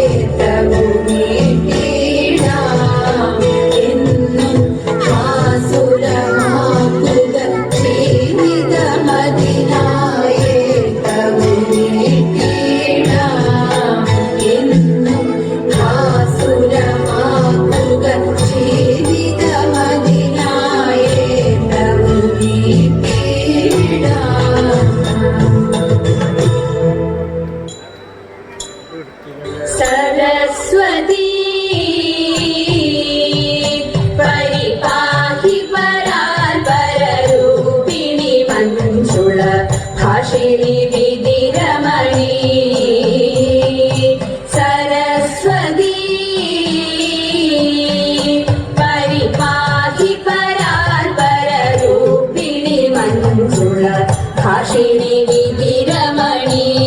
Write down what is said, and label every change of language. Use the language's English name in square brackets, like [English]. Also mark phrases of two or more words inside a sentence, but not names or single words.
[Malayalam] ഏകവുമീട്ടിടാം എന്നും ഭാസുരമാക്കുക ജീവിതമതിനായി ഏകവുമീട്ടിടാം എന്നും ഭാസുരമാക്കുക ജീവിതമതിനായി ഏകവുമീട്ടിടാം सरस्वती [Sanskrit] परिपाहि परात्पररूपिणि मञ्जुळ भाषिणि विधिरमणि सरस्वती परिपाहि परात्पररूपिणि मञ्जुळ भाषिणि विधिरमणि